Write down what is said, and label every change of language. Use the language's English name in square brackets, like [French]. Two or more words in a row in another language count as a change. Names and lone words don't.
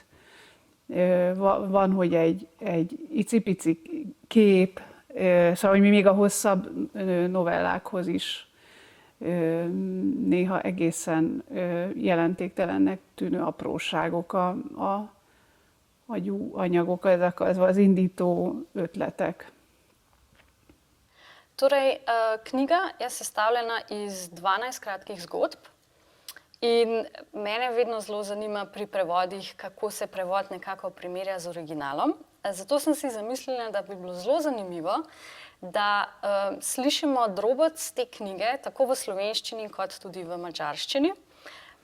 [Hungarian] Van, hogy egy icipici kép, szóval hogy még a hosszabb novellákhoz is néha egészen jelentéktelennek tűnő apróságok a anyagok, ezek az indító ötletek. [Slovenian] Torej, knjiga je sestavljena iz 12 kratkih zgodb in mene vedno zelo zanima pri prevodih, kako se prevod nekako primerja z originalom. Zato sem si zamislila, da bi bilo zelo zanimivo, da slišimo drobec te knjige, tako v slovenščini kot tudi v madžarščini.